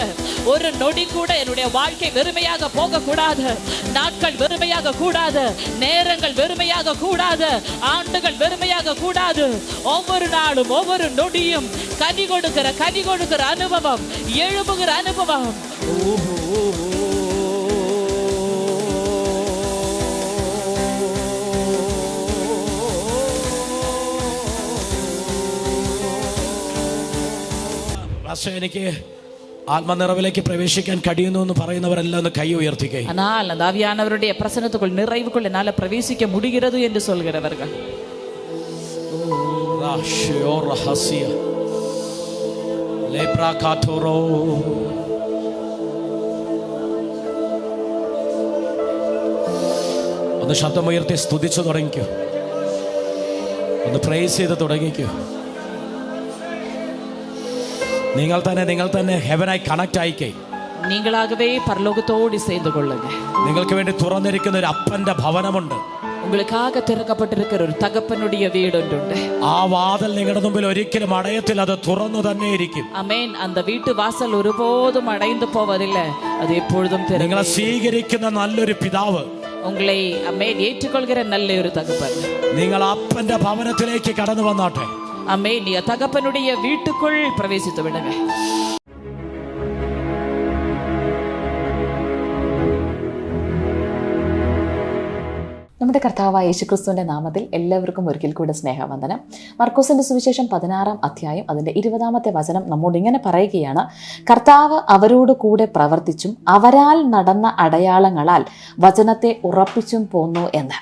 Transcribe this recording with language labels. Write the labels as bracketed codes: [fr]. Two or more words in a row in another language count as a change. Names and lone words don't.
[ta] ஒரு நொடி கூட என்னுடைய வாழ்க்கை வெறுமையாக போக கூடாது. நாட்கள் வெறுமையாக கூடாது. நேரங்கள் வெறுமையாக கூடாது. ஆண்டுகள் வெறுமையாக கூடாது. ஒவ்வொரு நாளும் ஒவ்வொரு நொடியும் கனி கொடுக்கிற அனுபவம், எழும்புகிற அனுபவம். [ml] എനിക്ക് ആത്മനിറവിലേക്ക് പ്രവേശിക്കാൻ കഴിയുന്നു എന്ന് പറയുന്നവരെല്ലാം ഒന്ന് കൈ ഉയർത്തിക്കേ. [ta] ஆனால் அந்த ஆவியானவருடைய பிரசன்னத்துக்குள், நிறைவுக்குள் என்னால பிரவேசிக்க முடிகிறது என்று சொல்கிறவர்கள், [ml] ഒന്ന് ശബ്ദമുയർത്തി സ്തുതിച്ചു തുടങ്ങിക്കോ. ഒന്ന് പ്രൈസ് ചെയ്ത് തുടങ്ങിക്കോ. നിങ്ങൾ തന്നെ ഹെവനായി കണക്ട് ആയിക്കേ. [ta] நீங்களாகவே பரலோகத்தோடு சேர்ந்து கொள்ளுங்க. [ml] നിങ്ങൾക്ക് വേണ്ടി തുറന്നിരിക്കുന്ന ഒരു അപ്പന്റെ ഭവനമുണ്ട്. [ta] உங்களுக்காக திறக்கப்பட்டிருக்கிற ஒரு தகப்பனுடைய வீடு ஒன்றுண்டு. [ml] ആ വാതിൽ നിങ്ങളുടെ മുമ്പിൽ ഒരിക്കലും അടയത്തില്ല, അത് തുറന്നു തന്നെ ഇരിക്കും. ആമേൻ. [ta] அந்த வீட்டு வாசல் ஒருபோதும் அடைந்து போவதில்லை, அது எப்பொழுதும் திறந்தே. [ml] നിങ്ങളെ സ്വീകരിക്കുന്ന നല്ലൊരു പിതാവ്, [ta] உங்களை ஆமேன் ஏற்றுக்கொள்கிற நல்ல ஒரு தகப்பன், [ml] നിങ്ങൾ അപ്പന്റെ ഭവനത്തിലേക്ക് കടന്നു വന്നാട്ടെ. [ta] ஆமேன். நீ தகப்பனுடைய வீட்டுக்குள் பிரவேசித்து விடுங்க. [ml] നമ്മുടെ കർത്താവായ യേശുക്രിസ്തുവിൻ്റെ നാമത്തിൽ എല്ലാവർക്കും ഒരിക്കൽ കൂടെ സ്നേഹവന്ദനം. മർക്കോസിൻ്റെ സുവിശേഷം 16-ാം അധ്യായം അതിൻ്റെ 20-ാമത്തെ വചനം നമ്മോട് ഇങ്ങനെ പറയുകയാണ്: കർത്താവ് അവരോട് കൂടെ പ്രവർത്തിച്ചും അവരാൽ നടന്ന അടയാളങ്ങളാൽ വചനത്തെ ഉറപ്പിച്ചും പോന്നു എന്ന്.